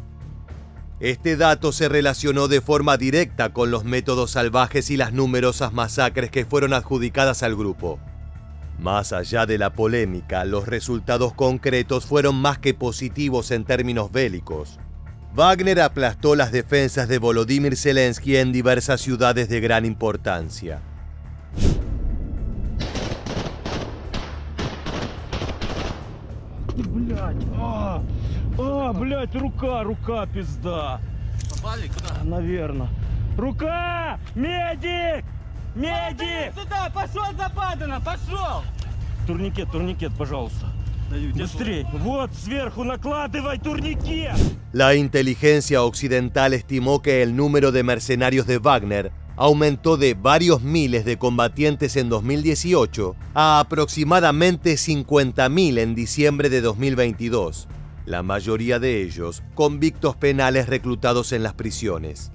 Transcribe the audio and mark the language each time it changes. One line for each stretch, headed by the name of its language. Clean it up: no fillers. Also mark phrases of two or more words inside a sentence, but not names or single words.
Spanish: Este dato se relacionó de forma directa con los métodos salvajes y las numerosas masacres que fueron adjudicadas al grupo. Más allá de la polémica, los resultados concretos fueron más que positivos en términos bélicos. Wagner aplastó las defensas de Volodymyr Zelensky en diversas ciudades de gran importancia.
Russian: Блядь, рука, пизда. Попали куда? Наверное. Рука! Медик! Медик! Сюда, пошел Западина, пошел! Турникет, пожалуйста. Быстрей. Вот, сверху накладывай турникет.
Spanish: La inteligencia occidental estimó que el número de mercenarios de Wagner aumentó de varios miles de combatientes en 2018 a aproximadamente 50.000 en diciembre de 2022. la mayoría de ellos convictos penales reclutados en las prisiones.